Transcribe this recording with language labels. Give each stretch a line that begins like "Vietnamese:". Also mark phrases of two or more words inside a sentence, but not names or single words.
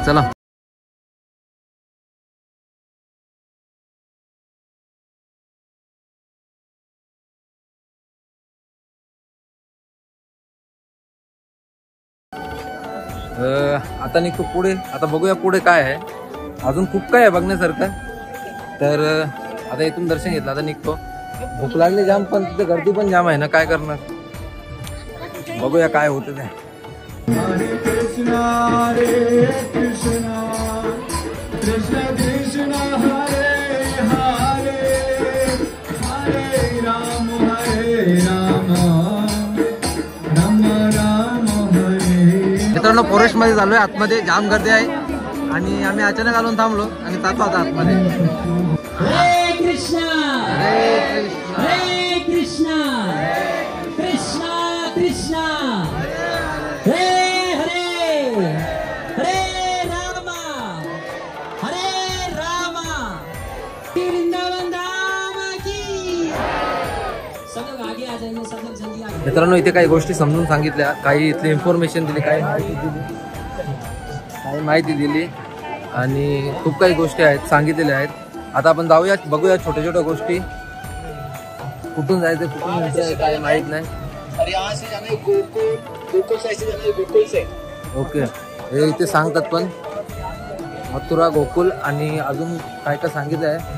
Marathi: चला आता निघतो पुढे. आता बघूया पुढे काय आहे. अजून खूप काय आहे बघण्यासारखं. तर आता इथून दर्शन घेतलं, आता निघतो. भूक लागली जाम, पण तिथे गर्दी पण जाम आहे ना, काय करणार. बघूया काय होतं ते.
Sanskrit: हरे कृष्णा कृष्णा कृष्ण हरे हरे हरे राम राम राम हरे.
Marathi: मित्रांनो फॉरेस्ट मध्ये झालोय, आतमध्ये जाम गर्दी आहे आणि आम्ही अचानक आलो थांबलो आणि जातो आता आतमध्ये. हरे कृष्णा हरे कृष्ण
Sanskrit: हरे कृष्णा कृष्णा कृष्णा हरे हरे हरे रामा
Hindi: वृंदावन धाम की. सब लोग आगे आ जाएंगे, सब लोग जल्दी आ.
Marathi: मित्रांनो इथे काही गोष्टी समजून सांगितल्या, काही इथली इन्फॉर्मेशन दिली, काही माहिती दिली आणि खूप काही गोष्टी आहेत सांगितलेल्या आहेत. आता आपण जाऊया, बघूया छोट्या छोट्या गोष्टी. कुठून जायचं कुठून जायचं काय माहित नाही. ओके हे इथे सांगतात पण मथुरा गोकुल आणि अजून काय काय सांगितलं आहे.